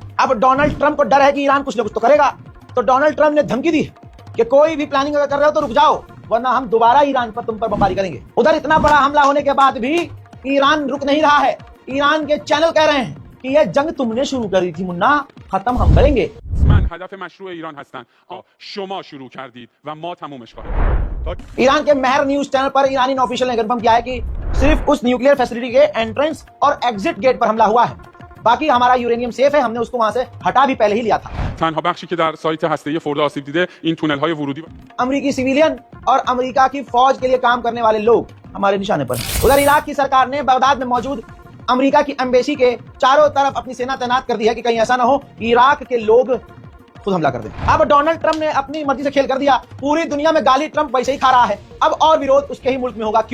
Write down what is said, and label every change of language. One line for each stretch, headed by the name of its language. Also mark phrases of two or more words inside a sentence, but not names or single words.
Hindi: अब डोनाल्ड ट्रंप को डर है कि ईरान कुछ न कुछ तो करेगा, तो डोनाल्ड ट्रंप ने धमकी दी कि कोई भी प्लानिंग अगर कर रहे हो तो रुक जाओ, वरना हम दोबारा ईरान पर, तुम पर बमबारी करेंगे। उधर इतना बड़ा हमला होने के बाद भी ईरान रुक नहीं रहा है। ईरान के चैनल कह रहे हैं कि यह जंग तुमने शुरू करी थी मुन्ना, खत्म हम करेंगे।
Persian: هدف مشروع ایران هستند شما شروع کردید و ما تمومش خواهیم.
Hindi: ईरान के महर न्यूज चैनल पर ईरानी ऑफिशियल ने कंफर्म किया है कि सिर्फ उस
English: nuclear facility
Hindi: के एंट्रेंस और
English: exit gate
Hindi: पर हमला हुआ है, बाकी हमारा यूरेनियम सेफ है, हमने उसको वहां से हटा भी पहले ही लिया था।
Persian: تنها بخشی که در سایت هسته‌ای فورد آسیب دیده این تونل های ورودی
Hindi: अमेरिकी सिविलियन और अमेरिका की फौज के लिए काम करने वाले लोग हमारे निशाने पर हैं। उधर इराक की सरकार ने बगदाद में मौजूद अमेरिका की एम्बेसी के चारों तरफ अपनी सेना तैनात कर दी है कि कहीं ऐसा ना हो इराक के लोग खुद हमला कर दें। अब डोनाल्ड ट्रंप ने अपनी मर्जी से खेल कर दिया, पूरी दुनिया में गाली ट्रंप वैसे ही खा रहा है, अब और विरोध उसके ही मुल्क में होगा।